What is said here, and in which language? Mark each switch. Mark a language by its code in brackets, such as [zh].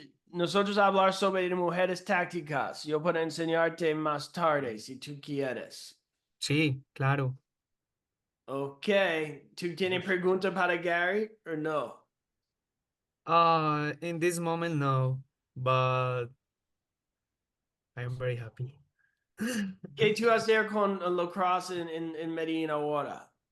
[es] Nosotros hablar sobre mujeres tácticas. Yo puedo enseñarte más tarde si tú quieres. sí, claro. Ok. ¿Tú tienes pregunta para Gary o no? [en] In this moment, no, but I am very happy. [es] ¿Qué tú hacer con lacrosse en Medellín ahora?